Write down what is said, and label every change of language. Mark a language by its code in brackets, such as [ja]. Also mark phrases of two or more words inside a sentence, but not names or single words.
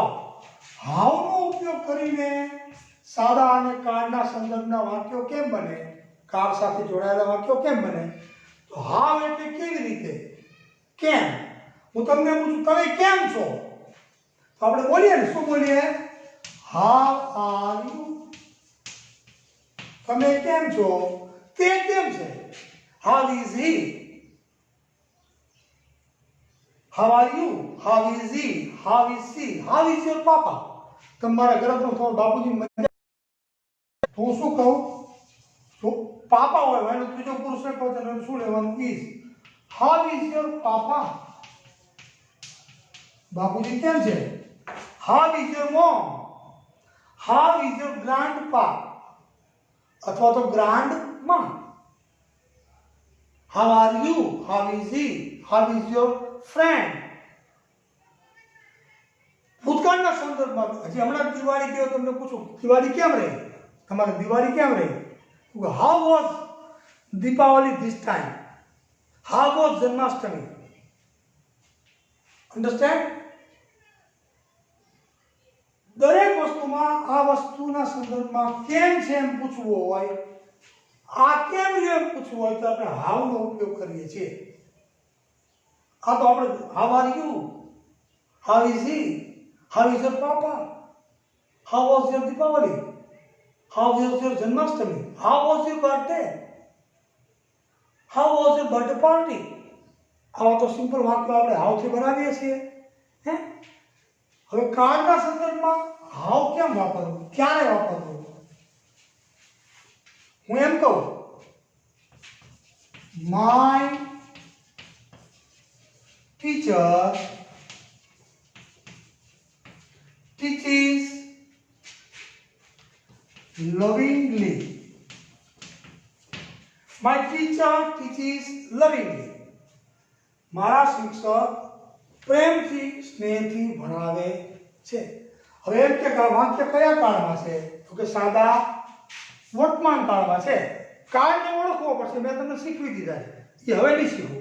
[gu] how નો ઉપયોગ કરીને સાદા અને કાળના સંદર્ભના વાક્યો કેમ બને? કાળ સાથે જોડાયેલા વાક્યો કેમ બને? તો how એટલે કેવી રીતે? કેમ? હું તમને પૂછું તમે કેમ છો? તો આપણે બોલીએ ને શું બોલીએ? [en] how are you? [gu] તમે કેમ છો? તે કેમ છે? [en] how is he? how are you? how is he? how is she? how is your papa? [gu] તમારા ઘરે તો બાપુજી મજા. હું શું કહું? તો પાપા હોય એનો ત્રીજો પુરુષ કહો તો શું લેવાનું? [en] is. how is your papa? [gu] બાપુજી કેમ છે? [en] how is your mom? how is your grandpa? [gu] અથવા તો [en] grandma. how are you? how is he? how is your friend? [gu] ભૂતકાળના સંદર્ભમાં હજી હમણાં દિવાળી ગયો તમને પૂછું દિવાળી કેમ રહી? તમારે દિવાળી કેમ રહી? [en] how was Deepavali this time? how was Janmashtami? understand? [gu] દરેક વસ્તુમાં આ વસ્તુના સંદર્ભમાં કેમ છે એમ પૂછવું હોય, આ કેમ છે એમ પૂછવું હોય તો આપણે how નો ઉપયોગ કરીએ છીએ. આ તો આપણે [en] how are you? how is he? how is your papa? How was your Deepavali? How was your Janmashtami? How was your birthday? How was your birthday party? [gu] આવા તો સિમ્પલ વાક્યો આપણે હાઉથી બનાવીએ છીએ. હે, હવે કાર્ડના સંદર્ભમાં હાઉ કેમ વાપરવું, ક્યારે વાપરવું? હું એમ કહું, [en] my teacher teaches lovingly. My teacher teaches lovingly. [gu] મારા શિક્ષક પ્રેમથી સ્નેહથી ભણાવે છે. હવે એમ કે વાક્ય કયા કાળમાં છે? તો કે સાદા વર્તમાન કાળમાં છે. કાળને ઓળખવો પડશે, મેં તમને શીખવી દીધા છે, એ હવે નહીં શીખવું.